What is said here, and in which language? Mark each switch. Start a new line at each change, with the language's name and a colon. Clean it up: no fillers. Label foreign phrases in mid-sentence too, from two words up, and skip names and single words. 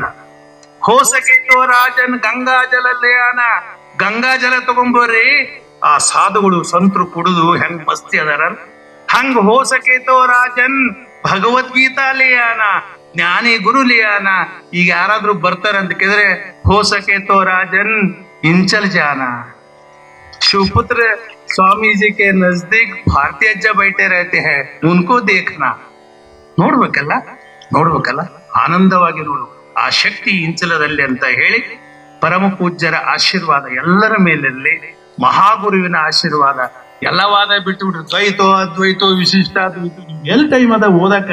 Hindi: हो सके तो राजन गंगा जल ले आना,
Kannada: ಗಂಗಾ ಜಲ ತಗೊಂಬರ್ರಿ. ಆ ಸಾಧುಗಳು ಸಂತರು ಕುಡಿದು ಹೆಂಗ್ ಮಸ್ತಿ ಅದಾರ ಹಂಗ.
Hindi: हो सके तो राजन भगवद्गीता ले आना, ज्ञानी गुरु ले आना.
Kannada: ಈಗ ಯಾರಾದ್ರೂ ಬರ್ತಾರೆ ಅಂತ ಕೇಳಿದ್ರೆ
Hindi: हो सके तो राजन इंचल जाना. शिवपुत्र स्वामी जी के नजदीक भारतीय अज्जा बैठे रहते हैं, उनको देखना.
Kannada: ನೋಡ್ಬೇಕಲ್ಲ ಆನಂದವಾಗಿ ನೋಡು. ಆ ಶಕ್ತಿ ಇಂಚಲದಲ್ಲಿ ಅಂತ ಹೇಳಿ ಪರಮ ಪೂಜ್ಯರ ಆಶೀರ್ವಾದ ಎಲ್ಲರ ಮೇಲಿರಲಿ. ಮಹಾಗುರುವಿನ ಆಶೀರ್ವಾದ. ಎಲ್ಲ ವಾದ ಬಿಟ್ಟು ದ್ವೈತೋ ಅದ್ವೈತೋ ವಿಶಿಷ್ಟ ಅದ್ವೈತೋ ಎಲ್ಲಿ ಟೈಮ್ ಅದ ಓದಕ?